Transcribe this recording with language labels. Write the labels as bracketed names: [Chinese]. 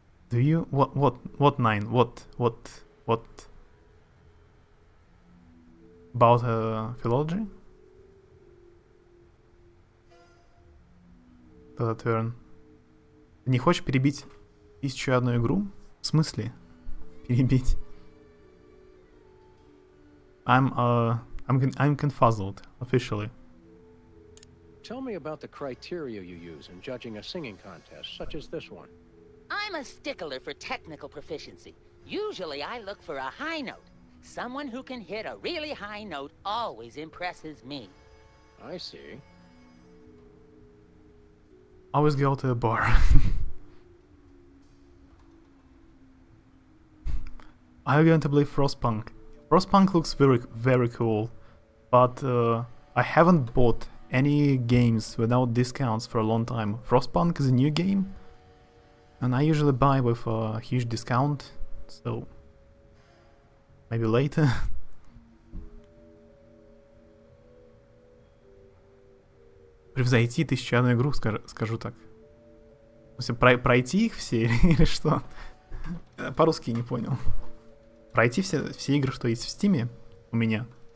[English] Do you what 9? What about philology? The turn. [Russian] Ты не хочешь перебить 1001 игру? В смысле? Перебить? [English] I'm confuzzled officially. Tell me about the criteria you use in judging a singing contest, such as this one. I'm a stickler for technical proficiency. Usually I look for a high note. Someone who can hit a really high note always impresses me. I see. Always go to a bar. I'm going to play Frostpunk. Frostpunk looks very cool, but I haven't bought any games without discounts for a long time. Frostpunk is a new game, and I usually buy with a huge discount, so maybe later. [Russian] Превзойти 1001 игру, скажу так. В смысле, пройти их все или что? По-русски не понял. Пройти все игры, что есть в Стиме у меня.